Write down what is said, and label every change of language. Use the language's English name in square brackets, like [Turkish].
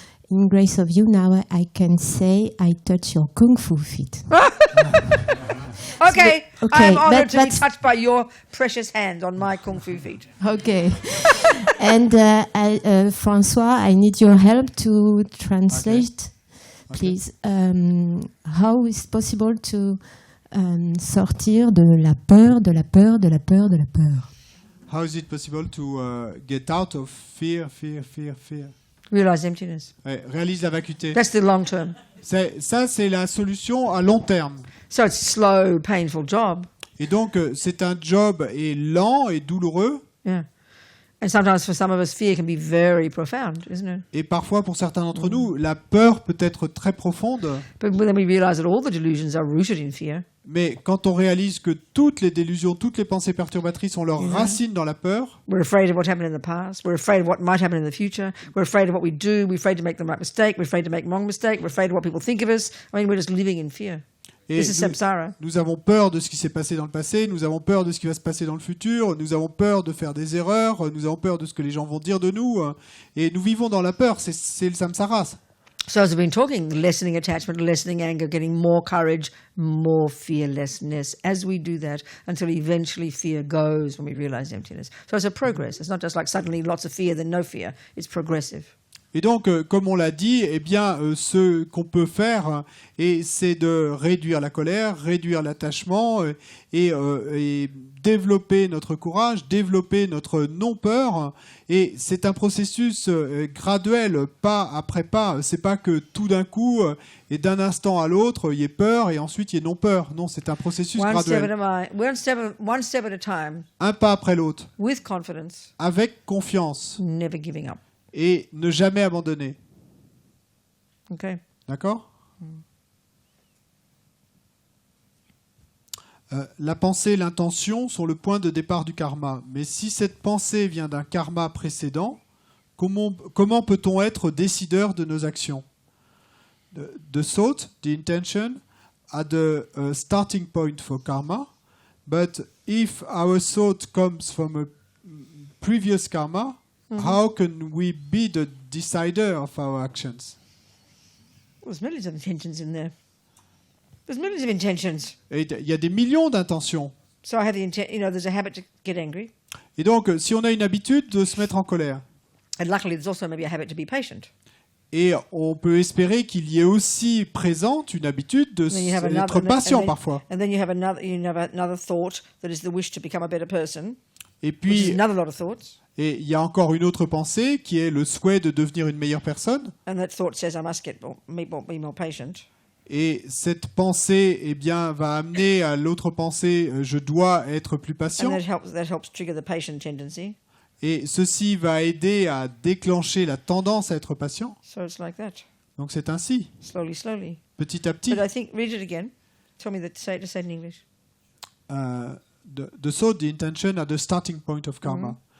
[English] In grace of you now, I can say I touch your kung fu feet. Okay, okay, I am honored to be that's- touched by your precious hands on my kung fu feet. Okay. And François, I need your help to translate, please. How is it possible to [French] sortir de la peur, de la peur, de la peur, de la peur? [English] How is it possible to get out of fear? Realize emptiness. [French] Ouais, réalise la vacuité. [English] That's the long term. [French] Ça, c'est la solution à long terme. [English] So it's a slow, painful job. [French] Et donc, c'est un job est lent et douloureux. [English] Yeah. And sometimes for some of us, fear can be very profound, isn't it? [French] Et parfois, pour certains d'entre nous, la peur peut être très profonde. [English] But then we realize that all the delusions are rooted in fear. [French] Mais quand on réalise que toutes les délusions, toutes les pensées perturbatrices ont leurs racines dans la peur, [English] We're afraid of what happened in the past. We're afraid of what might happen in the future. We're afraid of what we do. We're afraid to make the right mistake. We're afraid to make the wrong mistake. We're afraid of what people think of us. I mean, we're just living in fear. [French] et [English] This is samsara. [French] nous avons peur de ce qui s'est passé dans le passé, nous avons peur de ce qui va se passer dans le futur, nous avons peur de faire des erreurs, nous avons peur de ce que les gens vont dire de nous, et nous vivons dans la peur, c'est le samsara. [English] So as we've been talking, lessening attachment, lessening anger, getting more courage, more fearlessness as we do that until eventually fear goes when we realize emptiness. So it's a progress. It's not just like suddenly lots of fear, then no fear. It's progressive. [French] Et donc, comme on l'a dit, eh bien, ce qu'on peut faire, c'est de réduire la colère, réduire l'attachement et développer notre courage, développer notre non-peur. Et c'est un processus graduel, pas après pas. C'est pas que tout d'un coup et d'un instant à l'autre, il y ait peur et ensuite il y ait non-peur. Non, c'est un processus [English] One step [French] graduel. [English] one step at a time, [French] Un pas après l'autre, [English] with confidence, [French] avec confiance [English] never giving up. [French] et ne jamais abandonner. [English] Okay? [French] D'accord ? La pensée et l'intention sont le point de départ du karma. Mais si cette pensée vient d'un karma précédent, comment peut-on être décideur de nos actions ? [English] The thought, the intention, are the starting point for karma. But if our thought comes from a previous karma, how can we be the decider of our actions? There's millions of intentions in there. There's millions of intentions. [French] Et il y a des millions d'intentions. [English] So I have the intent, there's a habit to get angry. [French] Et donc, si on a une habitude de se mettre en colère, [English] And luckily, there's also maybe a habit to be patient. [French] et on peut espérer qu'il y ait aussi présente une habitude [English] Then you have [French] d'être patient parfois. [English] And then you have another thought that is the wish to become a better person, [French] Et [English] which is [French] puis, [English] another lot of thoughts. [French] et il y a encore une autre pensée qui est le souhait de devenir une meilleure personne. [English] And that thought says, I must be more patient. [French] Et cette pensée, eh bien, va amener à l'autre pensée, je dois être plus [English] And [French] patient. [English] that helps trigger the patient tendency. [French] Et ceci va aider à déclencher la tendance à être patient. [English] So it's like that, [French] Donc c'est ainsi, [English] slowly. [French] petit à petit. [English] But I think, read it again. Tell me say it in English. The thought, the intention are the starting point of karma.